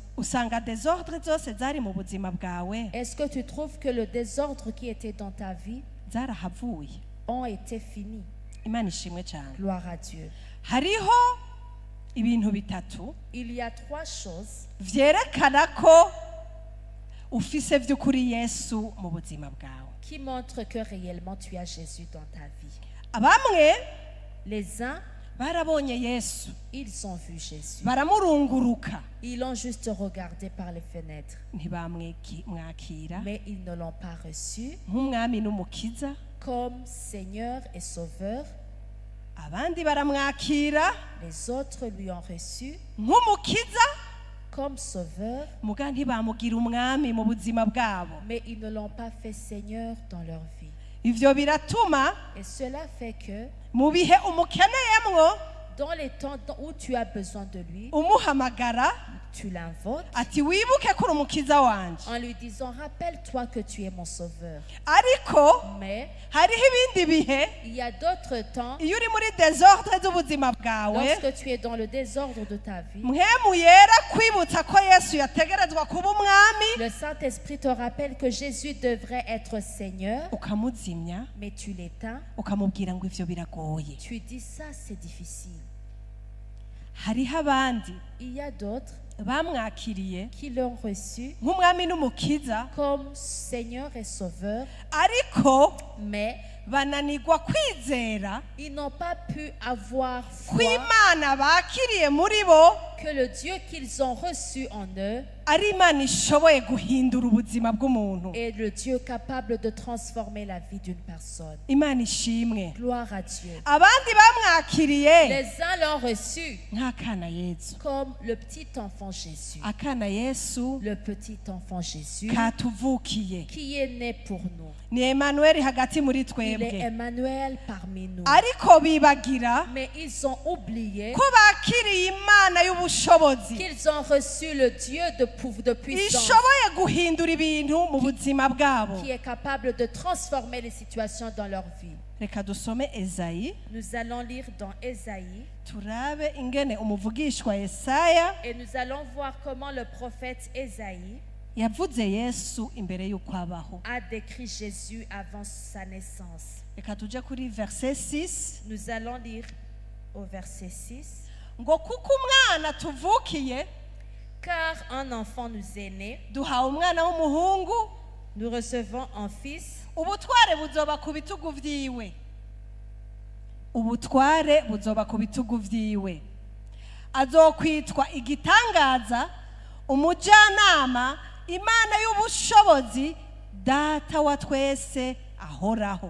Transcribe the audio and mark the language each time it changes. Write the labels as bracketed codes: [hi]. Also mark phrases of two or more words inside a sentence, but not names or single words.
[rn] usanga desordre zose zari mu buzima bwawe [fr] est-ce que tu trouves que le désordre qui était dans ta vie [rn] zarahavuye. [fr] ont été finis? [rn] Imana ishimwe cyane. [fr] Gloire à Dieu. [rn] Hariho ibintu bitatu [fr] Il y a 3 choses [rn] vyerekana ko ufise vy'ukuri Yesu mu buzima bwawe. [fr] qui montrent que réellement tu as Jésus dans ta vie. [rn] Bamwe [fr] Les uns, [rn] barabonye Yesu [fr] ils ont vu Jésus. [rn] baramurunguruka [fr] Ils l'ont juste regardé par les fenêtres, [rn] ntibamwakira [fr] mais ils ne l'ont pas reçu [rn] nk'umwami n'umukiza. [fr] comme Seigneur et Sauveur. [rn] Abandi baramwakira [fr] Les autres lui ont reçu [rn] nk'umukiza [fr] comme Sauveur, [rn] muga ntibamugira umwami mu buzima bwabo. [fr] mais ils ne l'ont pas fait Seigneur dans leur vie. [rn] Ivyo biratuma [fr] Et cela fait que [rn] mu bihe umukeneyemwo [fr] dans les temps où tu as besoin de lui, [rn] umuhamagara [fr] tu l'invoques [rn] ati wibuke kuri umukiza wanje. [fr] en lui disant, rappelle-toi que tu es mon Sauveur. [rn] Ariko [fr] Mais [rn] hariho ibindi bihe [fr] il y a d'autres temps, [rn] iyo uri muri desordre z'ubuzima bwawe [fr] lorsque tu es dans le désordre de ta vie, [rn] mpwemu yera kwibutsa ko Yesu yategerezwa kuba umwami [fr] le Saint-Esprit te rappelle que Jésus devrait être Seigneur, [rn] ukamuzimya [fr] mais tu l'éteins. [rn] ukamubwira ngo ivyo biragoye. [fr] Tu dis ça, c'est difficile. [rn] Hariho abandi [fr] Il y a d'autres [rn] bamwakiriye [fr] qui l'ont reçu [rn] nk'umwami n'umukiza [fr] comme Seigneur et Sauveur, [rn] ariko [fr] mais [rn] bananirwa kwizera [fr] ils n'ont pas pu avoir foi [rn] kw'Imana bakiriye muri bo [fr] que le Dieu qu'ils ont reçu en eux [rn] ari Imana ishoboye guhindura ubuzima bw'umuntu. [fr] est le Dieu capable de transformer la vie d'une personne. [rn] Imana ishimwe. [fr] Gloire à Dieu. [rn] Abandi bamwakiriye [fr] Les uns l'ont reçu [rn] nk'akana Yesu. [fr] comme le petit enfant Jésus. [rn] Akana Yesu [fr] Le petit enfant Jésus [rn] katuvukiye [fr] qui est né pour nous. [rn] ni Emmanuel hagati muri [fr] Il est [rn] twebwe. [fr] Emmanuel parmi nous. [rn] Ariko bibagira [fr] Mais ils ont oublié [rn] ko bakiriye Imana y'ubushobozi [fr] qu'ils ont reçu le Dieu de puissance [rn] ishoboye guhindura ibintu mu buzima bwabo. [fr] qui est capable de transformer les situations dans leur vie. [rn] Reka dusome Ezayi [fr] Nous allons lire dans Ésaïe [rn] turabe ingene umuvugishwa Yesaya [fr] et nous allons voir comment le prophète Ésaïe [rn] yavuze Yesu imbere y'uko abaho. [fr] a décrit Jésus avant sa naissance. [rn] Reka tuje kuri verset 6 [fr] Nous allons lire au verset 6. [rn] ngo kuko umwana tuvukiye [fr] Car un enfant nous est né, [rn] duhawe umwana w'umuhungu [fr] nous recevons un fils, [rn] ubutware buzoba ku bitugu vyiwe. Ubutware buzoba ku bitugu vyiwe. Azokwitwa igitangaza, umujyanama, Imana y'ubushobozi, data wa twese ahoraho.